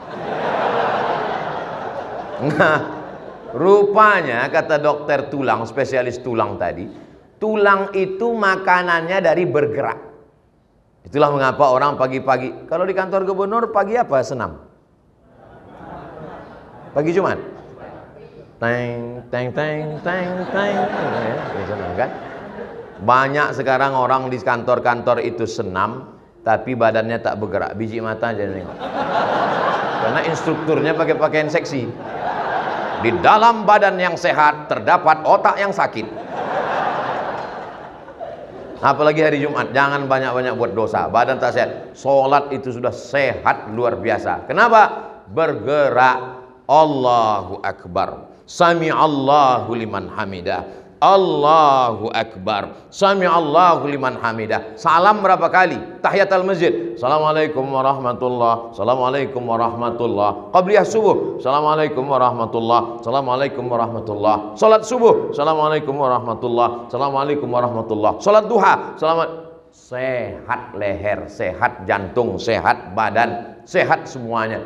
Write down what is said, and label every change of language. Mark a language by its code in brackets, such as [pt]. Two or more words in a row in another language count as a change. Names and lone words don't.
[id] Nah, rupanya kata dokter tulang, spesialis tulang tadi, tulang itu makanannya dari bergerak. Itulah mengapa orang pagi-pagi, kalau di kantor gubernur pagi apa? Senam. Pagi Jumat. Teng teng teng teng teng. Ya, senam kan? Banyak sekarang orang di kantor-kantor itu senam, tapi badannya tak bergerak, biji mata aja nengok. Karena instrukturnya pakai pakaian seksi. Di dalam badan yang sehat terdapat otak yang sakit. Apalagi hari Jumat, jangan banyak-banyak buat dosa, badan tak sehat. Sholat itu sudah sehat luar biasa. Kenapa? Bergerak. [ar] الله أكبر. سمع الله لمن حمده. الله أكبر. سمع الله لمن حمده. [id] Salam berapa kali? [ar] تحية المسجد. السلام عليكم ورحمة الله. السلام عليكم ورحمة الله. [id] Qabliyah subuh. [ar] السلام عليكم ورحمة الله. السلام عليكم ورحمة الله. [id] Salat subuh. [ar] السلام عليكم ورحمة الله. السلام عليكم ورحمة الله. [id] Salat duha. Sehat leher, sehat jantung, sehat badan, sehat semuanya.